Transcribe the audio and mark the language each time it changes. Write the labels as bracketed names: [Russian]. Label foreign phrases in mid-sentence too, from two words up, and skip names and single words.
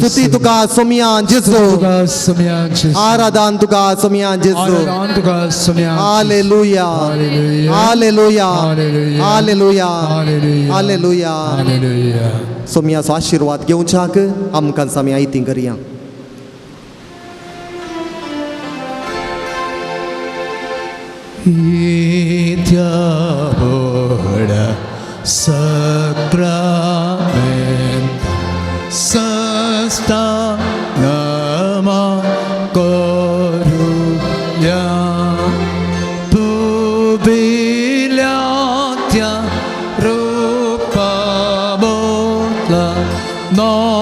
[Konkani] स्तुती तुका सोमिया जेजू तुका सुम्या जेजू. आराधन तुका सोमिया जेजू. आराधन तुका सुम्या जेजू. हालेलुया हालेलुया. हालेलुया हालेलुया. हालेलुया हालेलुया. हालेलुया. हालेलुया. सोमियाचो आशिर्वाद घेवच्याक आमकां आमी आयती करया. Ora sacramenta sasta nama corulia pubilatia rupa botla no